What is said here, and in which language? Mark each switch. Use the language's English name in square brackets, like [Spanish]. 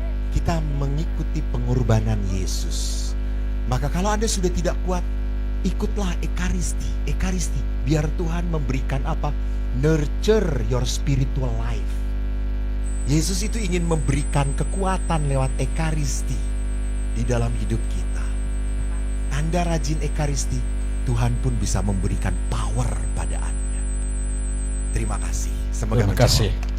[Indonesian] Kita mengikuti pengorbanan Yesus. Maka kalau Anda sudah tidak kuat, ikutlah Ekaristi. Biar Tuhan memberikan apa? [English] Nurture your spiritual life. [Indonesian] Yesus itu ingin memberikan kekuatan lewat Ekaristi di dalam hidup kita. Anda rajin Ekaristi, Tuhan pun bisa memberikan power pada Anda. Terima kasih. Semoga Terima menjawab. kasih.